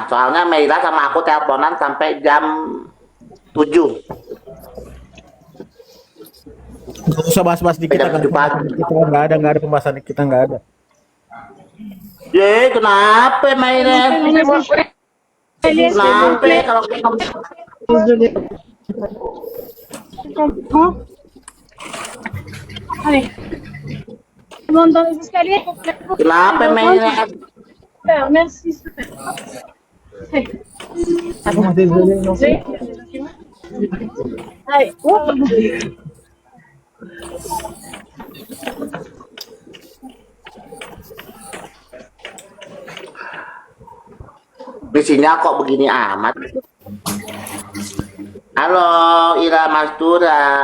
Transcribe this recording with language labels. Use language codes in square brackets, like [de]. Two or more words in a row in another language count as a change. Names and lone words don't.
[id] Soalnya Meira sama aku teleponan sampai jam 7. Nggak usah bahas-bahas di kita kan. Beda pagi. Kita nggak ada pembahasan kita nggak ada. Ye, kenapa Meira? Kenapa kalau [fr] Allez. Monte dans les escaliers. [id] kenapa Meira? [fr] Super, merci, super. Hey. Allez. [id] Bisinya kok begini amat? Halo, Ira Mastura.